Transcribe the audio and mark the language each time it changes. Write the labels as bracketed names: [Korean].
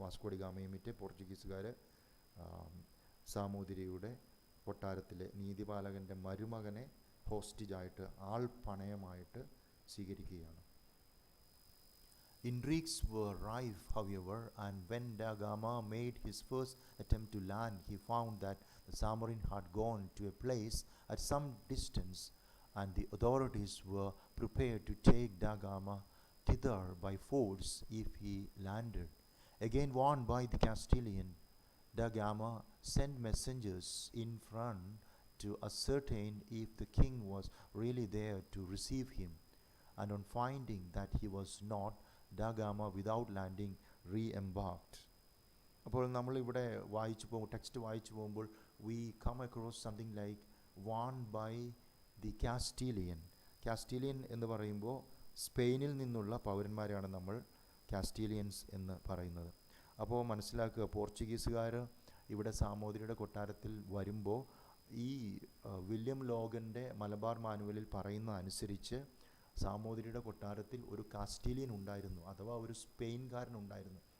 [Malayalam] Vasco D ഗാമയും മറ്റ് പോർച്ചുഗീസുകാർ സാമൂതിരിയുടെ കൊട്ടാരത്തിലെ നീതിപാലകൻ്റെ മരുമകനെ ഹോസ്റ്റേജായിട്ട് ആൾപണയമായിട്ട് സ്വീകരിക്കുകയാണ്. [English] Intrigues were rife, however, and when da Gama made his first attempt to land, he found that the Zamorin had gone to a place at some distance, and the authorities were prepared to take da Gama thither by force if he landed. Again warned by the Castilian, da Gama sent messengers in front to ascertain if the king was really there to receive him, and on finding that he was not, da Gama without landing re-embarked. [Malayalam] അപ്പോൾ നമ്മളിവിടെ text വായിച്ചു പോകുമ്പോൾ [English] we come across something like warned by the Castilian. [Malayalam] കാസ്റ്റീലിയൻ എന്ന് പറയുമ്പോൾ സ്പെയിനിൽ നിന്നുള്ള പൗരന്മാരെയാണ് നമ്മൾ കാസ്റ്റീലിയൻസ് എന്ന് പറയുന്നത്. അപ്പോൾ മനസ്സിലാക്കുക, പോർച്ചുഗീസുകാർ ഇവിടെ സാമൂതിരിയുടെ കൊട്ടാരത്തിൽ വരുമ്പോൾ ഈ വില്യം ലോഗൻ്റെ മലബാർ മാനുവലിൽ പറയുന്ന അനുസരിച്ച് സാമൂതിരിയുടെ കൊട്ടാരത്തിൽ ഒരു കാസ്റ്റീലിയൻ ഉണ്ടായിരുന്നു, അഥവാ ഒരു സ്പെയിൻകാരൻ ഉണ്ടായിരുന്നു.